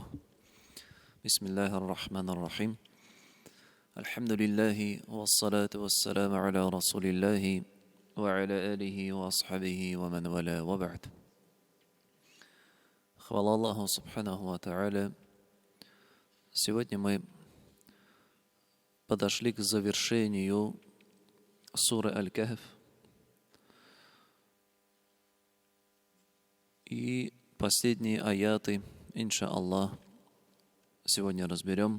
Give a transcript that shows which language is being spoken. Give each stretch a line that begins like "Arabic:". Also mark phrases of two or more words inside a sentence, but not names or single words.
Arabic: بسم الله الرحمن الرحيم. الحمد لله والصلاة والسلام على رسول الله وعلى آله وأصحابه ومن والاه وبعد.
Russian: Хвала Аллаху
Arabic: سبحانه وتعالى.
Russian: Сегодня мы подошли к завершению суры Аль-Кахф. И последние аяты, иншааллах, сегодня разберем.